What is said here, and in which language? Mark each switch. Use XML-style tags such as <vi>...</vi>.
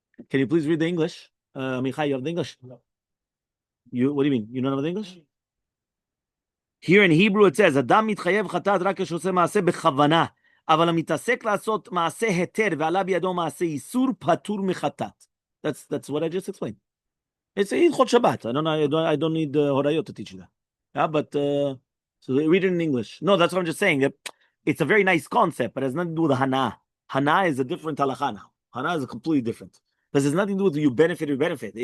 <en>Can you please read the English? Michai, you have the English? No. What do you mean? You don't have the English? Here in Hebrew it says,</en> <he>Adam mitchayev chatat רק כשעושה מעשה בכוונה, אבל המתעסק לעשות מעשה היתר ועלה בידו מעשה איסור פטור מחטאת.</he> <en>That's what I just explained. It's Hilchot Shabbat. I don't need Horayot to teach you that. Yeah, but so read it in English. No, that's what I'm just saying. It's a very nice concept, but it has nothing to do with Hana. Hana is a different halacha now. Hana is a completely different. Because it's nothing to do with you benefit or benefit.</en>